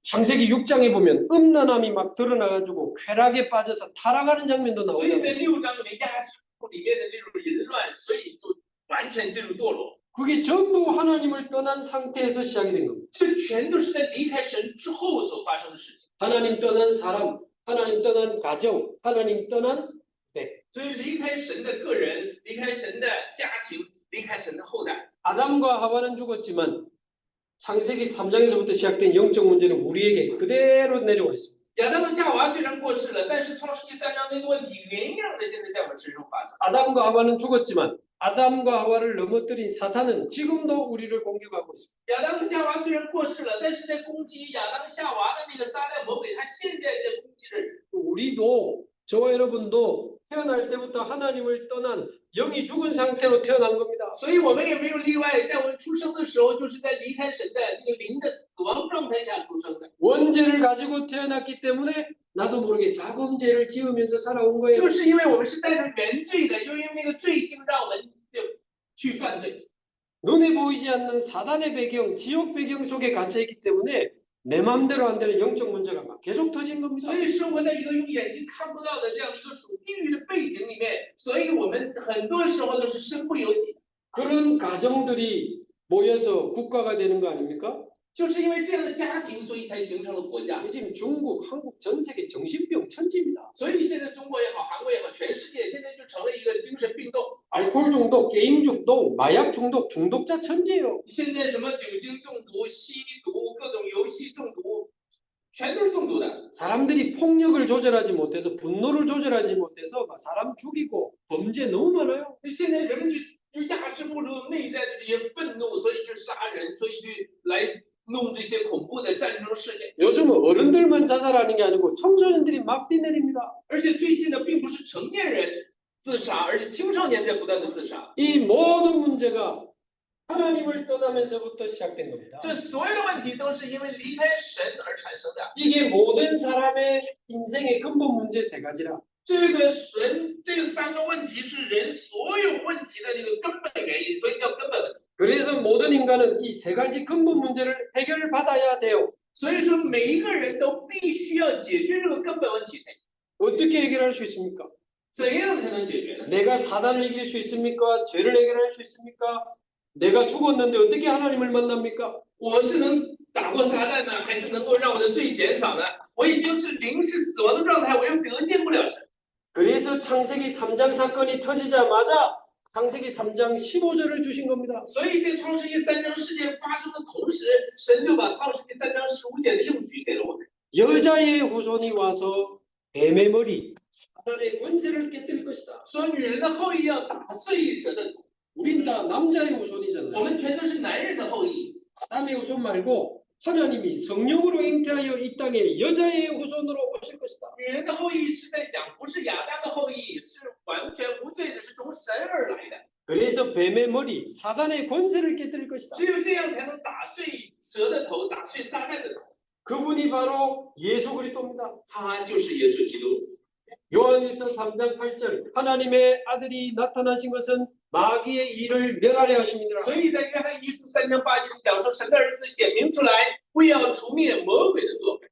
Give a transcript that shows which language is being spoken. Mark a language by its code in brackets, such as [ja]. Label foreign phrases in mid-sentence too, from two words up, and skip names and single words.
[ko] 창세기 6장에 보면 음란함이 막 드러나가지고 쾌락에 빠져서 타락하는 장면도 [zh] 所以在 [ko] 나오잖아요. [zh] 6章里面压制里面的这种淫乱，所以就完全进入堕落。 [ko] 그게 전부 하나님을 떠난 상태에서 시작이 된 겁니다. [zh] 这全都是在离开神之后所发生的事情。 [ko] 하나님 떠난 사람, 하나님 떠난 가정, 하나님 떠난 백. [zh] 所以离开神的个人，离开神的家庭，离开神的后代。 [ko] 아담과 하와는 죽었지만 창세기 3장에서부터 시작된 영적 문제는 우리에게 그대로 내려와 있습니다. [zh] 亚当和夏娃虽然过世了，但是创世纪3章那个问题原样的现在在我们身上发生。 [ko] 아담과 하와는 죽었지만 아담과 하와를 넘어뜨린 사탄은 지금도 우리를 공격하고 있습니다. [zh] 亚当和夏娃虽然过世了，但是在攻击亚当夏娃的那个撒旦魔鬼，他现在在攻击着人。 [ko] 우리도 저와 여러분도 태어날 때부터 하나님을 떠난 영이 죽은 상태로 태어난 겁니다. [zh] 所以我们也没有例外，在我们出生的时候，就是在离开神的那个灵的死亡状态下出生的， [ko] 원죄를 가지고 태어났기 때문에 나도 모르게 자범죄를 지으면서 살아온 거예요. [zh] 就是因为我们是带着原罪的，又因为那个罪性让我们就去犯罪。 [ko] 눈에 보이지 않는 사단의 배경, 지옥 배경 속에 갇혀 있기 때문에 내 마음대로 안 되는 영적 문제가 막 계속 터진 겁니다. [zh] 所以生活在一个用眼睛看不到的这样的一个属地狱的背景里面，所以我们很多时候都是身不由己。 [ko] 그런 가정들이 모여서 국가가 되는 거 아닙니까? [zh] 就是因为这样的家庭，所以才形成了国家。 [ko] 지금 중국, 한국 전 세계 정신병 천지입니다. [zh] 所以现在中国也好，韩国也好，全世界现在就成了一个精神病洞。 [ko] 알코올 중독, 게임 중독, 마약 중독, 중독자 천지예요. [zh] 现在什么酒精中毒、吸毒、各种游戏中毒，全都是中毒的。 [ko] 사람들이 폭력을 조절하지 못해서 분노를 조절하지 못해서 막 사람 죽이고 범죄 너무 많아요. [zh] 现在人们就压制不住内在的这些愤怒，所以去杀人，所以去来弄这些恐怖的战争事件。 [ko] 요즘은 어른들만 자살하는 게 아니고 청소년들이 막 뛰내립니다. [zh] 而且最近呢，并不是成年人自杀，而是青少年在不断的自杀。 [ko] 이 모든 문제가 하나님을 떠나면서부터 시작된 겁니다. [zh] 这所有的问题都是因为离开神而产生的。 [ko] 이게 모든 사람의 인생의 근본 문제 세 가지라. [zh] 这个三个问题是人所有问题的那个根本原因，所以叫根本问题。 [ko] 그래서 모든 인간은 이 세 가지 근본 문제를 해결받아야 돼요. [zh] 所以说，每一个人都必须要解决这个根本问题才行。 [ko] 어떻게 해결할 수 있습니까? [zh] 怎样才能解决呢？ [ko] 내가 사단을 이길 수 있습니까? 죄를 해결할 수 있습니까? 내가 죽었는데 어떻게 하나님을 만납니까? [zh] 我是能打过撒旦呢，还是能够让我的罪减少呢？我已经是灵是死亡的状态，我又得见不了神。 [ko] 그래서 창세기 3장 사건이 터지자마자 창세기 3장 15절을 주신 겁니다. [zh] 所以这创世纪3章事件发生的同时，神就把创世纪3章15节的应许给了我们。 [ko] 여자의 후손이 와서 뱀의 머리, 사단의 권세를 깨뜨릴 것이다. [zh] 说女人的后裔要打碎蛇的头， [ko] 우린 다 남자의 [zh] 我 [ko] 후손이잖아요. [zh] 们全都是男人的后裔。 [ko] 아담의 후손 말고 하나님이 성령으로 잉태하여 이 땅에 여자의 후손으로 오실 것이다. [zh] 女人的后裔是在讲，不是亚当的后裔，是完全无罪的，是从神而来的。 [ko] 그래서 뱀의 머리, 사단의 권세를 깨뜨릴 것이다. [zh] 只有这样才能打碎蛇的头，打碎撒旦的头。 [ko] 그분이 바로 예수 그리스도입니다. [zh] 他就是耶稣基督。 [ko] 요한일서 3장 8절 하나님의 아들이 나타나신 것은 마귀의 일을 멸하려 하심이니라. [zh] 所以在约翰一书3章8节里讲说，神的儿子显明出来，为要除灭魔鬼的作为。